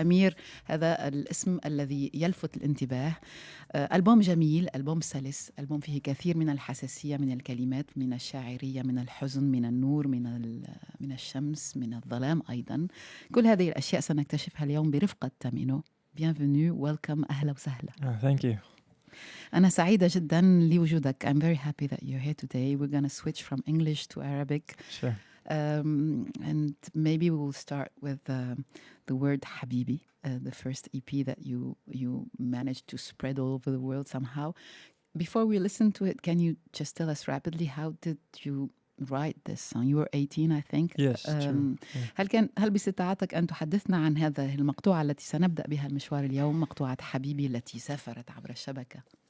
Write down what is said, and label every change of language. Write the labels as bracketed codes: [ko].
[ar] أمير هذا الاسم الذي يلفت الانتباه. ألبوم جميل، ألبوم سلس، ألبوم فيه كثير من الحساسية، من الكلمات، من الشاعرية، من الحزن، من النور، من الشمس، من الظلام أيضا. كل هذه الأشياء سنكتشفها اليوم برفقة تامينو. Bienvenue, welcome, أهلا وسهلا. [en] Thank you. [ar] أنا سعيدة جدا لوجودك. [en] I'm very happy that you're here today. We're going to switch from English to Arabic. Sure. And maybe we will start with the word Habibi, the first EP that you managed to spread all over the world somehow. Before we listen to it, can you just tell us rapidly, how did you write this song? You were 18, I think. Yes, true. [ar] هل باستطاعتك أن تحدثنا عن هذه المقطوعة التي سنبدأ بها المشوار اليوم، مقطوعة حبيبي التي سافرت عبر الشبكة؟